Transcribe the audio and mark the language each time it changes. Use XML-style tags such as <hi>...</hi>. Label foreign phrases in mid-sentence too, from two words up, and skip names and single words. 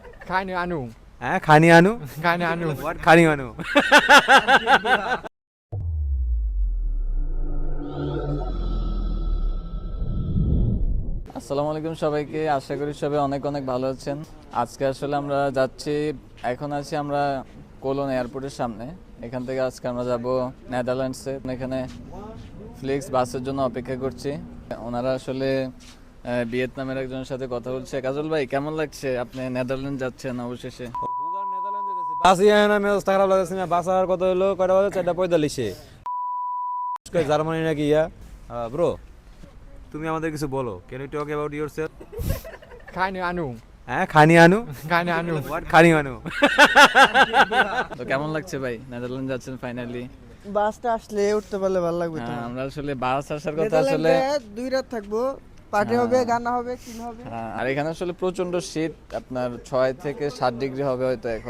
<de>Keine Ahnung. Keine Ahnung? Keine Ahnung. What? Keine Ahnung.</de> <bn>আসসালামু আলাইকুম সবাইকে, আশা করি সবাই অনেক অনেক ভালো আছেন। আজকে আসলে আমরা যাচ্ছি, এখন আছি আমরা কোলন এয়ারপোর্টের সামনে। এখান থেকে আজকে আমরা যাব নেদারল্যান্ডসে। এখানে ফ্লিক্স বাসের জন্য অপেক্ষা করছি। ওনারা আসলে ভিয়েতনামের একজনের সাথে কথা বলছে। কাজল ভাই, কেমন লাগছে আপনি নেদারল্যান্ড যাচ্ছেন অবশেষে? বাস না মেজাজটা খারাপ লাগছে না। বাস আর কত হলো? কয়টা বাজে? 4:45। জার্মানি নাকি ইয়া? ব্রো, তুমি আমাদের কিছু বলো।</bn> <en>can you talk about yourself?</en> <de>Keine Ahnung. Keine Ahnung? Keine Ahnung. What? Keine Ahnung.</de> <bn>তো কেমন লাগছে ভাই, নেদারল্যান্ড যাচ্ছেন ফাইনালি? বাসটা আসলে উঠতে পারলে ভালো লাগবে। তো আমরা আসলে বাস আসার কথা আসলে নেদারল্যান্ডে 2 রাত থাকবো, পার্টি হবে, গান হবে, কি হবে। আর এখানে আসলে প্রচন্ড শীত, আপনার 6 থেকে 7 ডিগ্রি হবে হয়তো এখন।</bn>